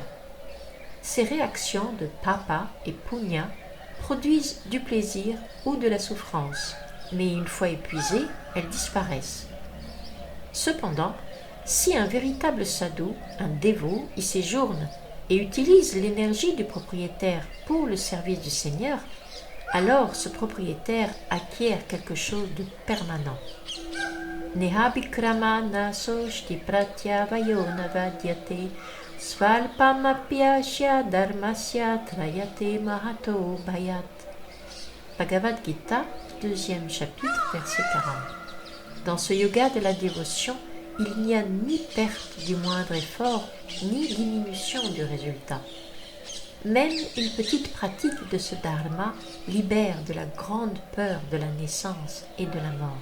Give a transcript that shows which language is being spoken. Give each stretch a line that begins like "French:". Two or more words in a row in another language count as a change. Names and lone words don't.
French: Ces réactions de papa et punya produisent du plaisir ou de la souffrance, mais une fois épuisées, elles disparaissent. Cependant, si un véritable sadhu, un dévot, y séjourne et utilise l'énergie du propriétaire pour le service du Seigneur, alors ce propriétaire acquiert quelque chose de permanent.
Sanskrit: नेहाभिक्रमनाशोऽस्ति प्रत्यवायो न विद्यते स्वल्पमप्यस्य धर्मस्य त्रायते महतो भयात्.
French: Bhagavad Gita, 2e chapitre, verset 40. Dans ce yoga de la dévotion, il n'y a ni perte du moindre effort, ni diminution du résultat. Même une petite pratique de ce dharma libère de la grande peur de la naissance et de la mort.